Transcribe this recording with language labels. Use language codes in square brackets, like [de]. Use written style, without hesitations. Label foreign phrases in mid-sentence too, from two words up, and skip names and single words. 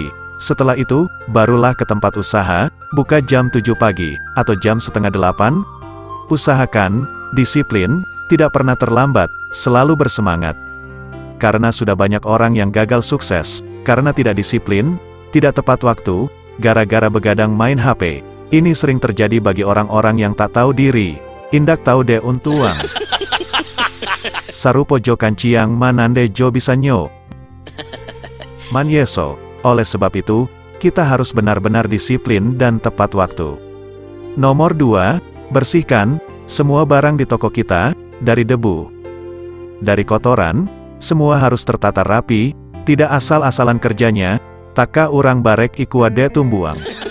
[id] Setelah itu, barulah ke tempat usaha, buka jam 7 pagi, atau jam setengah 8. Usahakan, disiplin, tidak pernah terlambat, selalu bersemangat. Karena sudah banyak orang yang gagal sukses, karena tidak disiplin, tidak tepat waktu, gara-gara begadang main HP. Ini sering terjadi bagi orang-orang yang tak tahu diri. [min] Indak tahu de untuang. Sarupo jo kanciang manande jo bisa nyo. Manyeso. [id] Oleh sebab itu, kita harus benar-benar disiplin dan tepat waktu. Nomor 2, bersihkan semua barang di toko kita, dari debu, dari kotoran, semua harus tertata rapi, tidak asal-asalan kerjanya, [min] taka urang barek ikuade tumbuang.